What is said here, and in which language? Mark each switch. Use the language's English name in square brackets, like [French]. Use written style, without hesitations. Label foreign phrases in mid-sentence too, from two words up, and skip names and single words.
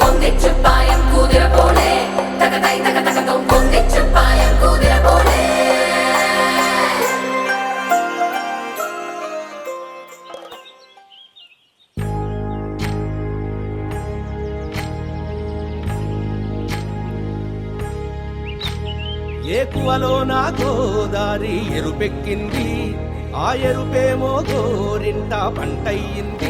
[Malayalam] പൊന്തിച്ചുപ്പായം കുതിര പോലെ തകതൈ തകതകതും പൊന്തിച്ചുപ്പായം കുതിര പോലെ [Telugu] ఏకువలో నా గోదారి ఎరుపెక్కింది, ఆ ఎరుపేమో గోరింట పంటయ్యింది.